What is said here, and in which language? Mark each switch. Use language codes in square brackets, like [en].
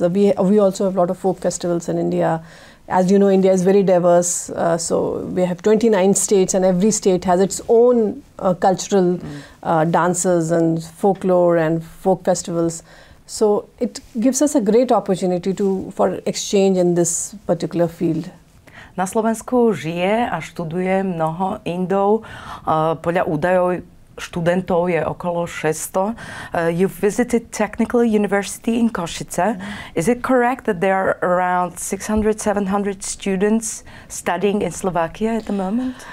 [en] We also have a lot of folk festivals in India. As you know, India is very diverse. So we have 29 states, and every state has its own cultural dances and folklore and folk festivals. So it gives us a great opportunity for exchange in this particular field. [sk] Na Slovensku žije a študuje mnoho Indov. Podľa údajov študentov je okolo 600. [en] You've visited Technical University in Košice. Is it correct that there are around 600, 700 students studying in Slovakia at the moment?